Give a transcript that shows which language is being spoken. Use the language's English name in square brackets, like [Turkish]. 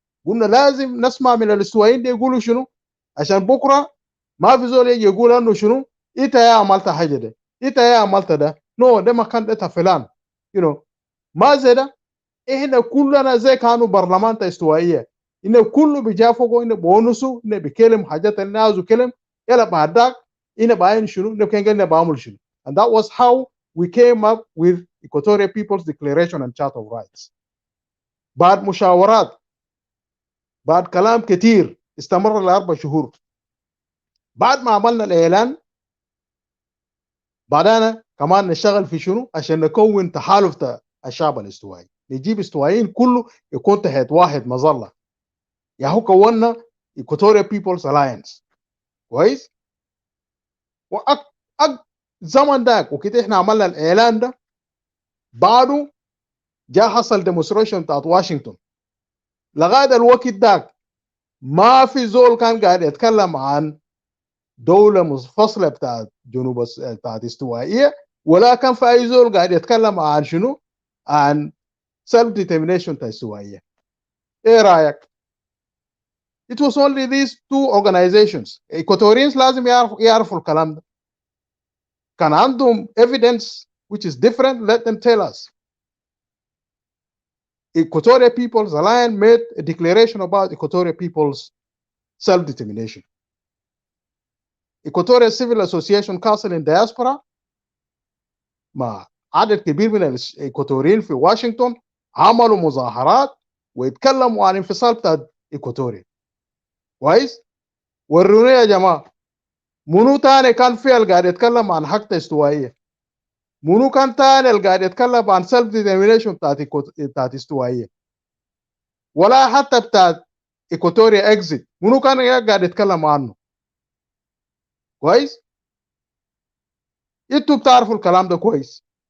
[Arabic] قلنا لازم نسمع من الاستوائيين دي يقولوا شنو، عشان بكره ما في زول يجي يقول انه شنو انت يا عملت حاجه ده، انت يا عملت ده، ده ما كان ده فلان. ما زي ده. احنا كلنا زي كانوا برلمان استوائيه، إنه كله بيجافقوا، إنه بونسوا، إنه بيكلم حاجات الناس وكلم يلا بعد ذاك إنه باين شنو، إنه كان قلنا بعمل شنو. [English] And that was how we came up with Equatorial People's Declaration and Charter of Rights. [Arabic] بعد مشاورات، بعد كلام كتير استمر ل4 شهور، بعد ما عملنا الإعلان بعدنا كمان نشتغل في شنو عشان نكون تحالف الشعب الاستوائي، نجيب استوائيين كله يكون تحت واحد مظله. هو كوننا [English] Equatorial People's Alliance. [Arabic] كويس؟ زمن داك وكده احنا عملنا الاعلان ده، بعده جاء حصل ديمونستريشن بتاعت واشنطن لغايه الوقت داك ما في زول كان قاعد يتكلم عن دوله منفصله بتاعت جنوب بتاعت استوائيه، ولا كان في اي زول قاعد يتكلم عن شنو؟ عن self determination بتاع استوائيه. ايه رايك؟ [English] It was only these two organizations. [Arabic] Equatorians لازم يعرفوا الكلام ده. كان عندهم [English] evidence which is different, let them tell us. Equatoria People's Alliance made a declaration about Equatoria People's self-determination. [Arabic] Equatoria Civil Association Council in Diaspora مع عدد كبير من الإيكواتوريين في واشنطن عملوا مظاهرات ويتكلموا عن انفصال بتاع إيكواتوريا. كويس؟ ورونا يا جماعة منو تاني كان فيها اللي قاعد يتكلم عن حق استوائية؟ منو كان تاني اللي قاعد يتكلم عن سيلف ديترمينيشن بتاعت استوائية؟ ولا حتى بتاعت إيكواتوريا اكزيت منو كان قاعد يتكلم عنه؟ كويس؟ انتوا بتعرفوا الكلام ده كويس.